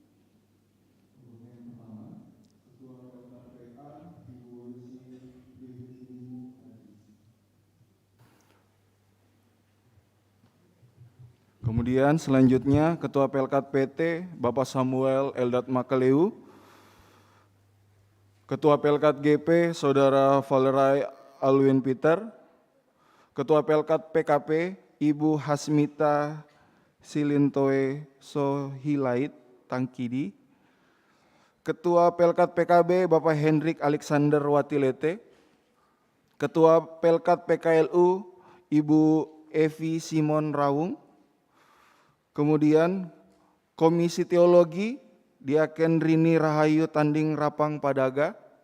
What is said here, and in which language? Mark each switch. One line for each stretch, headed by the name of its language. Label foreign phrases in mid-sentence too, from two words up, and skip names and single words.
Indonesian: Kemudian selanjutnya Ketua Pelkat PT Bapak Samuel Eldad Makaleu, Ketua Pelkat GP Saudara Valerai Alwin Peter, Ketua Pelkat PKP Ibu Hasmita Silintoe Sohilait Tangkidi, Ketua Pelkat PKB Bapak Hendrik Alexander Watilete, Ketua Pelkat PKLU Ibu Evi Simon Rawung, kemudian Komisi Teologi Diaken Rini Rahayu Tanding Rapang Padaga,